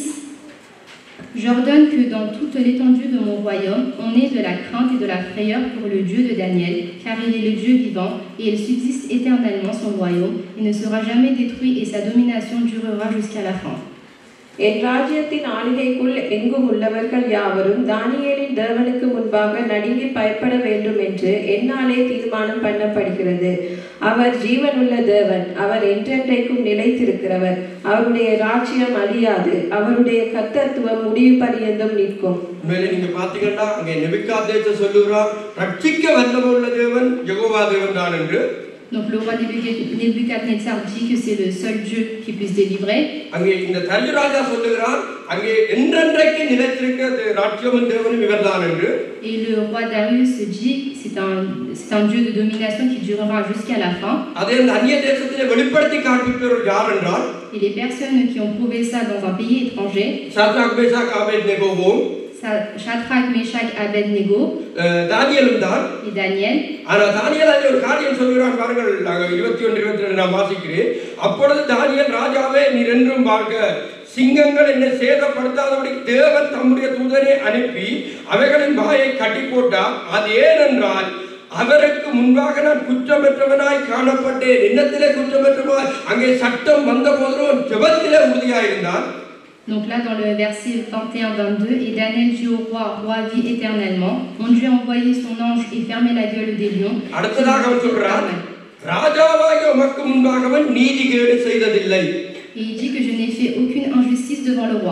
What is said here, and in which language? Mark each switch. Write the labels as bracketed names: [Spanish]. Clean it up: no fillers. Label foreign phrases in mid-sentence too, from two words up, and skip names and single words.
[French] J'ordonne que dans toute l'étendue de mon royaume, on ait de la crainte et de la frayeur pour le Dieu de Daniel, car il est le Dieu vivant, et il subsiste éternellement son royaume, il ne sera jamais détruit et sa domination durera jusqu'à la fin. [Tamil] என் ராஜ்யத்தின் ஆளுகைக்குள் எங்கும் உள்ளவர்கள் யாவரும் தானியேலின் தேவனுக்கு முன்பாக நடுங்கி பயப்பட வேண்டும் என்று என்னாலே தீர்மானம் பண்ணப்படுகிறது. அவர் ஜீவனுள்ள தேவன், அவர் என்றென்றைக்கும் நிலைத்திருக்கிறவர். அவருடைய ராஜ்யம் அழியாது, அவருடைய கர்த்தத்துவம் முடிவு பரியந்தம் நிற்கும். நீங்க பாத்தீங்கன்னா அங்கே நெபுகாத்நேச்சர் சொல்லுகிறார், ரட்சிக்க வல்லமையுள்ள தேவன் யெகோவா தேவன் தான் என்று. [French] Donc le roi Nebuchadnezzar dit que c'est le seul Dieu qui puisse délivrer. [Tamil] அங்கே இந்த தர்ஜுராஜா சொல்லுகிறார், அங்கே என்றென்றைக்கு நிலைத்திருக்கிற ராஜ்யமும் தேவனும் இவர்தான் என்று. [French] Et le roi Darius dit c'est un Dieu de domination qui durera jusqu'à la fin. [Tamil] அதே அந்நிய தேசத்திலே வெளிப்படுத்தி காண்பிப்பவர் யார் என்றால், [French] et les personnes qui ont prouvé ça dans un pays étranger, [Tamil] சாத்ராக் மேஷாக் ஆபேத்நேகோவும், [French] Shadrach, Meshach, Abednego, [Tamil] தானியேலும் தான். [French] et Daniel. [Tamil] ஆனா தானியேல் அங்கே ஒரு காரியம் சொல்கிறான் பாருங்கள், 21 22 நான் வாசிக்கிறேன். அப்பொழுது தானியேல், ராஜாவே நீர் என்றும் வாழ்க. சிங்கங்கள் என்னை சேதப்படுத்தாதபடி தேவன் தம்முடைய தூதனை அனுப்பி அவைகளின் வாயை கட்டி போட்டார். அது ஏனென்றால் அவருக்கு முன்பாக நான் குற்றமற்றவனாய் காணப்பட்டேன். என்னத்திலே குற்றமற்றவனாய்? அங்கே சட்டம் வந்த போதும் ஜெபத்திலே உறுதியாயிருந்தான். [French] Donc là, dans le verset 21-22, et Daniel dit au roi, roi, vis éternellement. Mon Dieu a envoyé son ange et fermé la gueule des lions. Et il dit que je n'ai fait aucune injustice devant le roi.